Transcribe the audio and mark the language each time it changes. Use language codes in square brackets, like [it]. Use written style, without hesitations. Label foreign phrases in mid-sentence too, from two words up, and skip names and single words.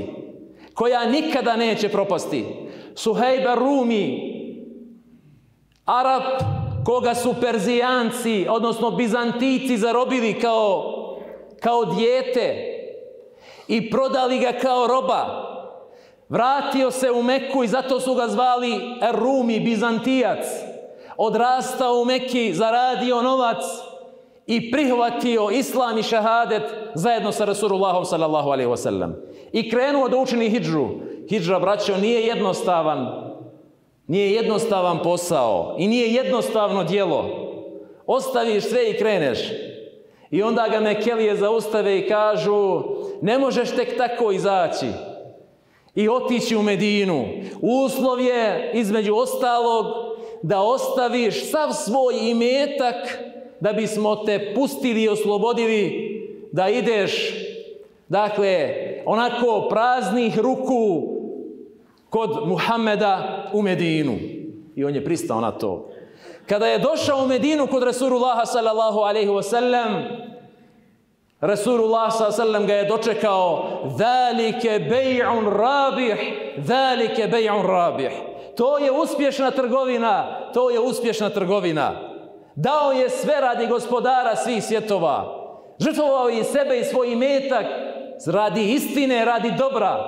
[bs] Koja nikada neće propasti. Suhejb ar-Rumi, Arap koga su Perzijanci, odnosno Bizantijci zarobili kao dijete i prodali ga kao roba. Vratio se u Meku i zato su ga zvali Ar-Rumi, Bizantijac. Odrastao u Meki, zaradio novac i prihvatio islam i šahadet zajedno sa Rasulullahom [ar] صلى الله عليه وسلم. [bs] I krenuo da učini hidžru. Hidžra, braćo, nije jednostavan posao i nije jednostavno djelo. Ostaviš sve i kreneš. I onda ga Mekelije zaustave i kažu: ne možeš tek tako izaći i otići u Medinu. Uslov je, između ostalog, da ostaviš sav svoj imetak da bismo te pustili i oslobodili da ideš, dakle, onako praznih ruku kod Muhammeda u Medinu. I on je pristao na to. Kada je došao u Medinu kod Rasulullaha [ar] صلى الله عليه وسلم, [bs] Rasulullah [ar] صلى الله عليه وسلم [bs] ga je dočekao: [ar] ذلك بيع رابح, ذلك بيع رابح. [bs] To je uspješna trgovina, to je uspješna trgovina. Dao je sve radi gospodara svih svjetova. Žrtvovao je sebe i svoj imetak radi istine, radi dobra.